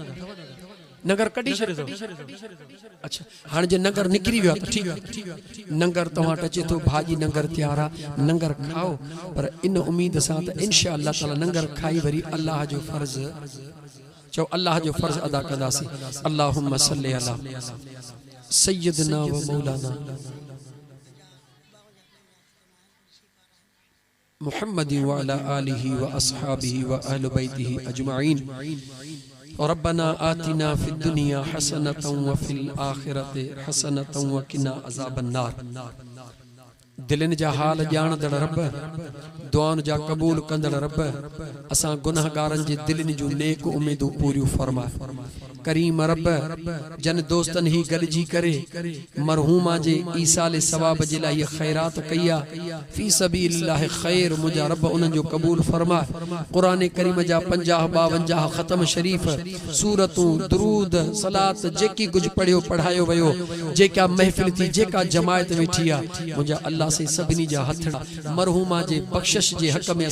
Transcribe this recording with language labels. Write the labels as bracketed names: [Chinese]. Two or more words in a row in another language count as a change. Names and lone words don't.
[Sindhi] नगर कढी छॾियो अच्छा हाणे जे नगर निकिरी वियो त ठीकु आहे नगर तव्हां वटि अचे थो भाॼी नगर तयार आहे नगर खाओ पर इन उम्मीद सां त [Arabic] إن شاء الله تعالى [Sindhi] नगर खाई वरी अल्लाह जो फर्ज़ चओ अल्लाह जो फर्ज़ अदा कंदासीं [Arabic] اللهم صل على سيدنا ومولانا محمد وعلى آله وأصحابه وأهل بيته أجمعين ربنا آتنا في الدنيا حسنة وفي الآخرة حسنة وقنا عذاب النار [Sindhi] दिलनि जा हाल ॼाणदड़ रब दुआउनि जा क़बूल कंदड़ रब असां गुनाहगारनि जे दिलनि जूं नेक उम्मीदूं पूरियूं फरमाए करीम रब जन दोस्तनि ही गॾिजी करे मरहूमा जे ईसाले सवाब जे लाइ ख़ैरात कई आहे [Arabic] في سبيل الله [Sindhi] ख़ैर मुंहिंजा रब उन्हनि जो क़बूल फरमाए क़ुरान करीम जा 50-52 ख़तम शरीफ़ सूरतूं दुरूद सलात जेकी कुझु पढ़ियो पढ़ायो वियो जेका महफ़िल थी जेका जमायत वेठी आहे मुंहिंजा अल्लाह से सभिनी जा हथड़ा मरहूमा जे बख़्शिश जे हक़ में